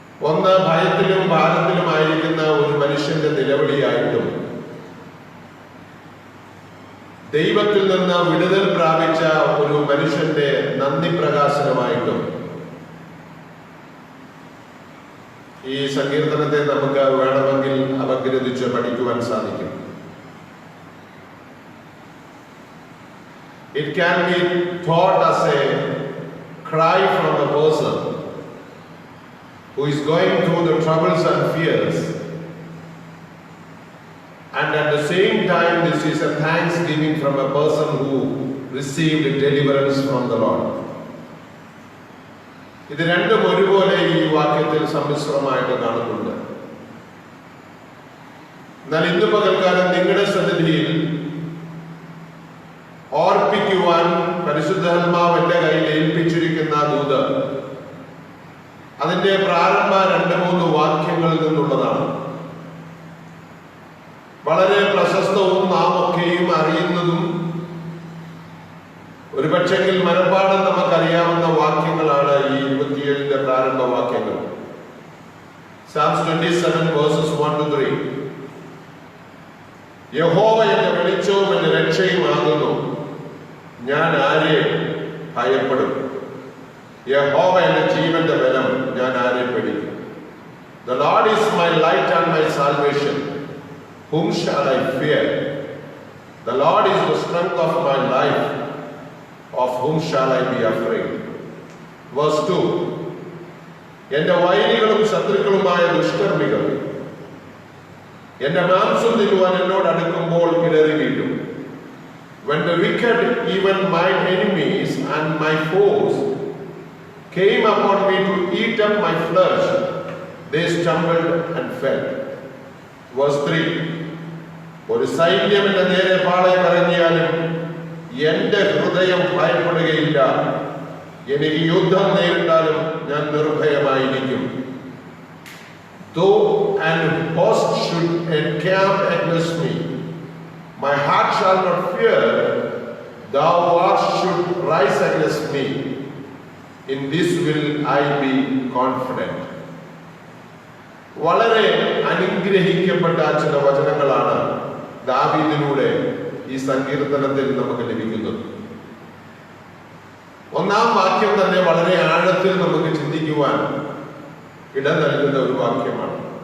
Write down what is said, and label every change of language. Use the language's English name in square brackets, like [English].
[Malayalam] ഒന്ന്, ഭയത്തിലും ഭാരത്തിലുമായിരിക്കുന്ന ഒരു മനുഷ്യന്റെ നിലവിളിയായിട്ടും ദൈവത്തിൽ നിന്ന് വിടുതൽ പ്രാപിച്ച ഒരു മനുഷ്യന്റെ നന്ദി പ്രകാശനമായിട്ടും ഈ സങ്കീർത്തനത്തെ നമുക്ക് വേണമെങ്കിൽ അപഗ്രഥിച്ച് പഠിക്കുവാൻ സാധിക്കും. [English] It can be thought as a cry from a person who is going through the troubles and fears, and at the same time this is a thanksgiving from a person who received deliverance from the Lord. [Malayalam] ഇത് രണ്ടും ഒരുപോലെ ഈ വാക്യത്തിൽ സമ്മിശ്രമായിട്ട് കാണുന്നുണ്ട്. എന്നാൽ ഇന്ന് പകൽക്കാലം നിങ്ങളുടെ സന്നിധിയിൽ ഓർപ്പിക്കുവാൻ പരിശുദ്ധാത്മാവ് എന്റെ കയ്യിൽ ഏൽപ്പിച്ചിരിക്കുന്ന ദൂത് അതിന്റെ പ്രാരംഭ 2-3 വാക്യങ്ങളിൽ നിന്നുള്ളതാണ്. വളരെ പ്രശസ്തവും നാം ഒക്കെയും അറിയുന്നതും ഒരുപക്ഷെങ്കിൽ മനഃപ്പാഠം നമുക്കറിയാവുന്ന വാക്യങ്ങളാണ് ഈ 27-ന്റെ പ്രാരംഭ വാക്യങ്ങൾ. [English] Psalms 27 verses 1-3. [Malayalam] യഹോവ എന്റെ വെളിച്ചവും എന്റെ രക്ഷയും ആകുന്നു, ഞാൻ ആരെ ഭയപ്പെടും? യഹോവ എന്റെ ജീവന്റെ ബലം, ഞാൻ ആരെ പേടിക്കും? [English] The Lord is my light and my salvation, whom shall I fear? The Lord is the strength of my life, of whom shall I be afraid? Verse 2. [Malayalam] എന്റെ വൈരികളും ശത്രുക്കളുമായ ദുഷ്കർമ്മികൾ എന്റെ മാംസം തിന്നുവാൻ എന്നോട് അടുക്കുമ്പോൾ ഇടറി വീഴും. [English] When the wicked, even my enemies and my foes, came upon me to eat up my flesh, they stumbled and fell. Verse 3. [Malayalam] ഒരു സൈന്യം എന്റെ നേരെ പാളയം ഇറങ്ങിയാലും എന്റെ ഹൃദയം ഭയപ്പെടുകയില്ല. എനിക്ക് യുദ്ധം നേരിട്ടാലും ഞാൻ നിർഭയമായിരിക്കും. [English] Though an host should encamp against me, my heart shall not fear. Thou should rise against me, in this will I be confident. [Malayalam] വളരെ അനുഗ്രഹിക്കപ്പെട്ട ചില വചനങ്ങളാണ് ദാവീദിലൂടെ ഈ സങ്കീർത്തനത്തിൽ നമുക്ക് ലഭിക്കുന്നത്. 1-ാം വാക്യം തന്നെ വളരെ ആഴത്തിൽ നമുക്ക് ചിന്തിക്കുവാൻ ഇടം നൽകുന്ന ഒരു വാക്യമാണ്.